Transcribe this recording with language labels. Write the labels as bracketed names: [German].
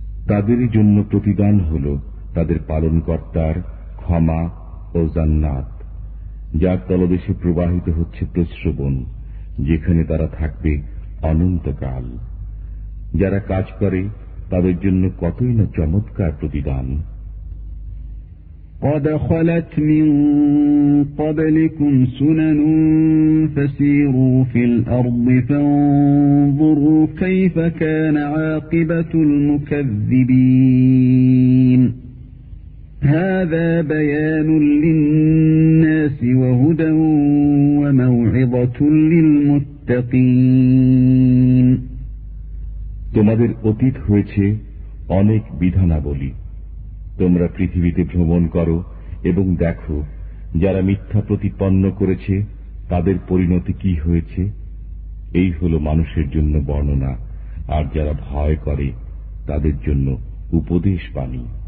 [Bangla] তাদের জন্য প্রতিদান হল তাদের পালনকর্তার ক্ষমা ও জান্নাত, যার তলদেশে প্রবাহিত হচ্ছে প্রস্রবণ, যেখানে তারা থাকবে অনন্তকাল। যারা কাজ করে তাদের জন্য কতই না চমৎকার প্রতিদান। [Arabic] قد خلت من قبلكم سنن فسيروا في الأرض فانظروا كيف كان عاقبة المكذبين هذا بيان للناس وهدى وموعظة للمتقين। [Bangla] তোমাদের অতীত হয়েছে অনেক বিধানাবলী। তোমরা পৃথিবীতে ভ্রমণ করো এবং দেখো যারা মিথ্যা প্রতিপন্ন করেছে তাদের পরিণতি কি হয়েছে, এই হল মানুষের জন্য বর্ণনা, আর যারা ভয় করে তাদের জন্য উপদেশ বাণী।